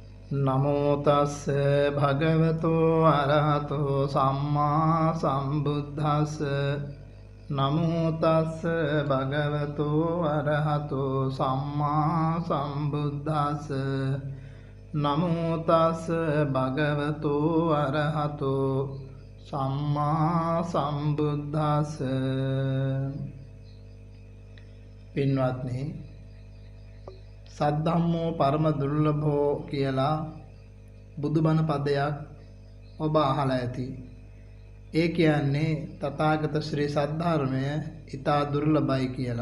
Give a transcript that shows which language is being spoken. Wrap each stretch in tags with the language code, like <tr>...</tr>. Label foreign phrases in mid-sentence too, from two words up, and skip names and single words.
<pi>නමෝ තස්ස භගවතෝ අරහතෝ සම්මා සම්බුද්දස්ස නමෝ තස්ස භගවතෝ අරහතෝ සම්මා සම්බුද්දස්ස නමෝ තස්ස භගවතෝ අරහතෝ සම්මා සම්බුද්දස්ස.</pi> <si>පින්වත්නි,</si> <pi>සද්ධම්මෝ පරම දුර්ලභෝ</pi> <si>කියලා බුදුබණ පදයක් ඔබ අහලා ඇති. ඒ කියන්නේ තථාගත ශ්‍රී සද්ධර්මය ඊතා දුර්ලභයි කියලා.</si>